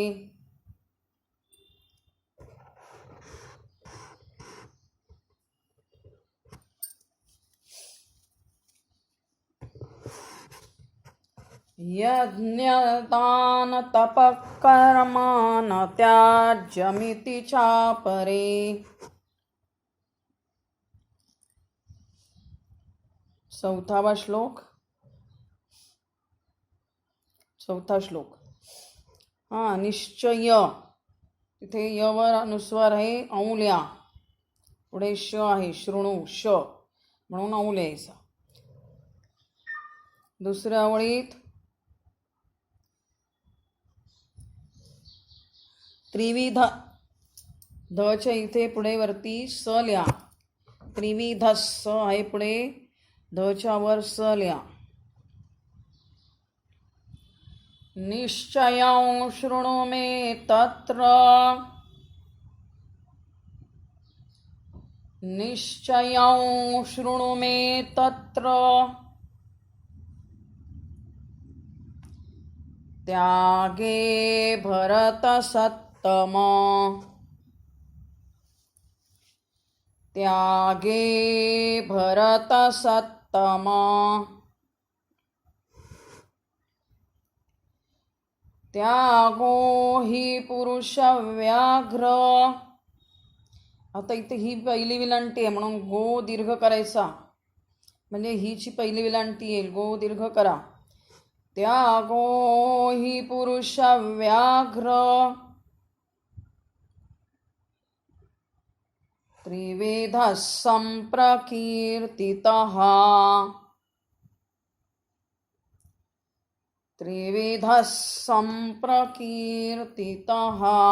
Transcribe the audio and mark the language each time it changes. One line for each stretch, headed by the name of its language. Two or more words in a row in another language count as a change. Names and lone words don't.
Sanskrit: यज्ञदान तपकर्म न त्याज्यमिति चापरे.
Marathi: चौथा श्लोक. निश्चय तिथे यवर अनुस्वार आहे औल्या. पुढे श आहे शृणू श म्हणून औ लिहायचा. दुसऱ्या ओळीत त्रिविध धच्या इथे पुढे वरती स लिहा. त्रिविध स आहे पुढे धच्या वर स लिहा.
Sanskrit: निश्चयं शृणु मे तत्र निश्चयं शृणु मे तत्र त्यागे भरतसत्तम त्यागे भरत सत्तम त्यागो ही पुरुष व्याघ्र.
Marathi: आता इथे ही पहिली विलांटी आहे म्हणून गो दीर्घ करायचा, म्हणजे हीची पहिली विलांटी येईल. गो दीर्घ करा.
Sanskrit: त्यागो ही पुरुष व्याघ्र त्रिविध संप्रकीर्तितः. त्रिविध संप्रकीर्तितः.